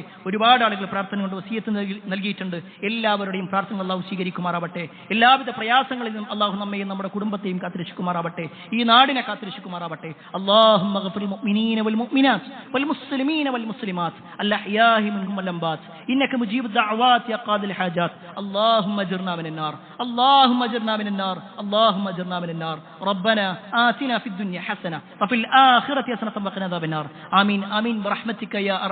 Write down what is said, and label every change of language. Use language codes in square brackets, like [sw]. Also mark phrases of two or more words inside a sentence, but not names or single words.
[ml] ഒരുപാട് ആളുകൾ പ്രാർത്ഥന കൊണ്ട് വസിയത്ത് നൽകിയിട്ടുണ്ട്. എല്ലാവരുടെയും പ്രാർത്ഥന അല്ലാഹു സ്വീകരിക്കുമാറാവട്ടെ. എല്ലാവിധ പ്രയാസങ്ങളിൽ നിന്നും അല്ലാഹു നമ്മയും നമ്മുടെ കുടുംബത്തെയും കാത്തുരക്ഷിക്കുമാറാവട്ടെ. ഈ നാടിനെ കാത്തുരക്ഷിക്കുമാറാവട്ടെ. [ar] اللهم اغفر للمؤمنين والمؤمنات والمسلمين والمسلمات الأحياء منهم والأموات إنك مجيب الدعوات يا قاضي الحاجات. اللهم اجرنا من النار، اللهم اجرنا من النار، اللهم اجرنا من النار. ربنا آتنا في الدنيا حسنة وفي الآخرة حسنة وقنا عذاب النار. آمين آمين برحمتك يا أرحم